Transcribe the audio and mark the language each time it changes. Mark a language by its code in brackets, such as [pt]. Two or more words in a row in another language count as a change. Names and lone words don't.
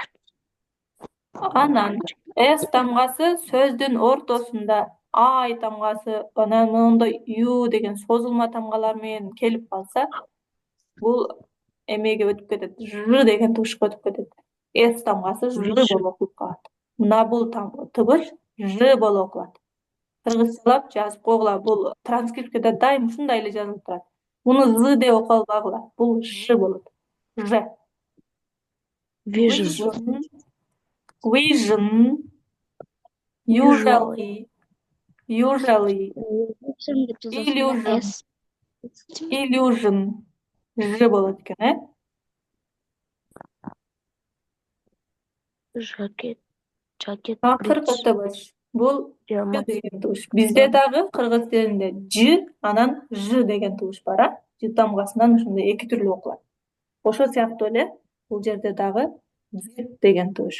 [ky] Анан S тамгасы сөздүн ортосунда I тамгасы, анан моундай U деген созулма тамгалар менен келип калса, бул эмеге өтүп кетет, Ж деген тугушка өтүп кетет. S тамгасы Ж болуп окулуп калат. Мына бул тыбыш Ж болуп окулат. Кыргызчалап жазып койгула. Бул транскрипцияда дайым ушундай эле жазылып турат. Муну З деп окуп албагыла. Бул Ж болот. Ж. [en] Vision. Vision. Usually. Illusion. S. Illusion. [ky] Ж болот экен, [en] Jacket. Jacket. [ky] Акыркы тыбыш. Бул Ж деген тыбыш. Бизде дагы кыргыз тилинде Ж, анан Ж деген тыбыш бар, а? Ж тамгасынан ушундай эки түрлүү окулат. Ошол сыяктуу эле бул жерде дагы З деген тыбыш.